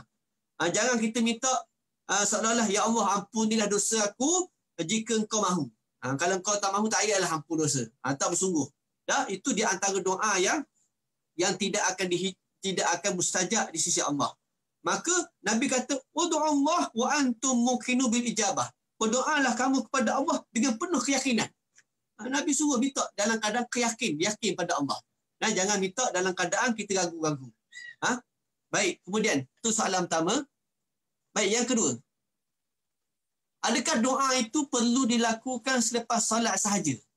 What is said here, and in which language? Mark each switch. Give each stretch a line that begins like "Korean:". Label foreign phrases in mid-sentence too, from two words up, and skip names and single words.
Malay: Jangan kita minta seolah-olah, Ya Allah, ampunilah dosa aku jika engkau mahu. Kalau engkau tak mahu, tak payahlah ampun dosa. Tak bersungguh. Itu di antara doa yang tidak akan mustajab di sisi Allah. Maka Nabi kata,
Arabic: "ادعوا الله وأنتم موقنون بالإجابة."
Malay: Berdoalah kamu kepada Allah dengan penuh keyakinan. Nabi suruh minta dalam keadaan yakin pada Allah. Jangan minta dalam keadaan kita ragu-ragu. Baik, kemudian itu soalan pertama. Baik, yang kedua. Adakah doa itu perlu dilakukan selepas solat sahaja?